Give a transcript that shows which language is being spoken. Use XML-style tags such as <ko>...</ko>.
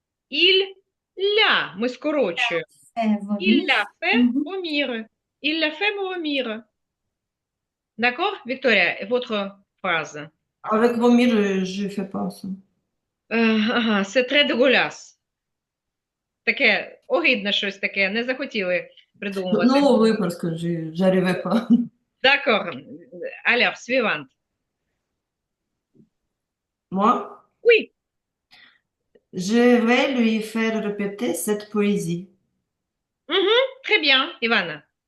<fr>il l'a.</fr> <uk>Ми скорочуємо.</uk> <fr>vomir. Il l'a fait vomir. Il l'a fait vomir. D'accord, Victoria, votre phrase. Avec vomir, je fais pas ça. Ага, c'est très dégueulasse.</fr> <uk>Таке, огидне щось таке, не захотіли придумувати.</uk> <fr>Non, oui, parce que j'arrivais pas. D'accord. Alors, suivante. Moi, Oui. je vais lui faire répéter cette poésie. Très bien, Ivana.</fr>